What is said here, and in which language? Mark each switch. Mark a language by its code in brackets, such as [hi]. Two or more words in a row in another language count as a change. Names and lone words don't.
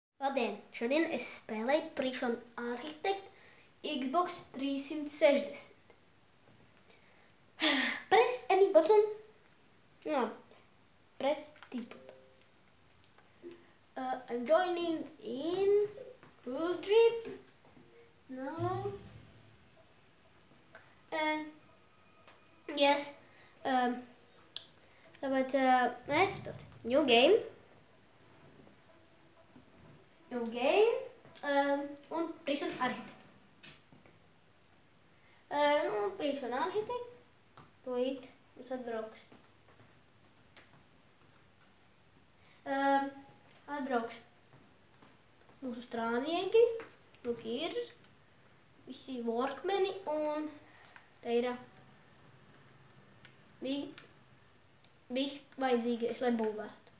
[lv] Labdien! Šodien es spēlēju Prison Architect Xbox 360. [en] Press any button. No, press this button. I'm joining in Cool Trip. No. And yes, but nice, but new game. [lv] Un Prison Architect. Prison Architect. Tūlīt mums atbrauks. Atbrauks mūsu strādnieki. Lūk, ir visi workmeni un te ir viss vajadzīgais, lai būvētu.